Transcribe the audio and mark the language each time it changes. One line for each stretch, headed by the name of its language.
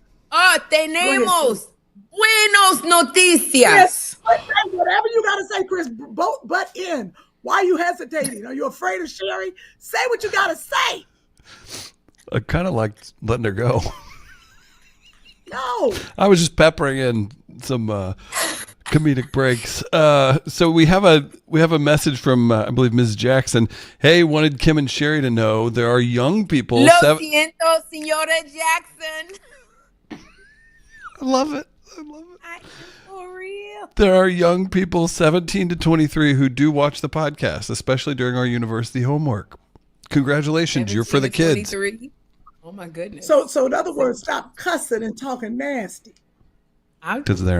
Spanish: Oh, tenemos buenos noticias.
English: Yes. Whatever you got to say, Chris, butt in. Why are you hesitating? Are you afraid of Sherri? Say what you got to say. I kind of like letting her go. No. I was just peppering in some comedic breaks. So we have a message from I believe Ms. Jackson. Hey, wanted Kym and Sherri to know there are young people.
Spanish: Lo siento, señora Jackson.
English: I love it. I am for real. There are young people 17 to 23 who do watch the podcast, especially during our university homework. Congratulations, you're for the kids. 23? Oh my goodness. So in other words, stop cussing and talking nasty. Because they're